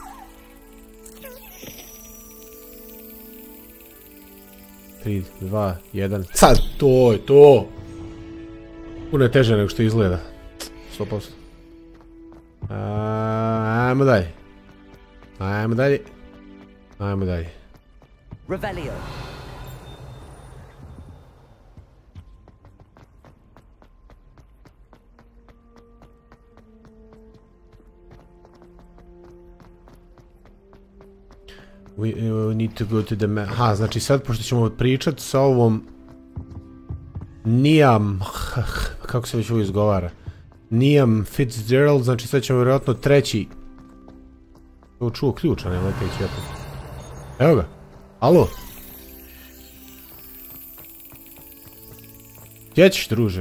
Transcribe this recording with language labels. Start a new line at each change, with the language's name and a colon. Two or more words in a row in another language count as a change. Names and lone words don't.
Croatian: Tri, dva, jedan. Sad, to je to. Puno je teže nego što izgleda. 100%. Ajmo dalje. Ajmo dalje. Ajmo dalje. Revelio.
English: We need to go to the map.
Croatian: Aha, znači sad pošto ćemo pričat sa ovom Nijam, kako se već ovo izgovara, Nijam Fitzgerald, znači sad ćemo vjerojatno treći. Ovo čuo ključ, a ne leteći opet. Evo ga, alo. Gdje ćeš, druže?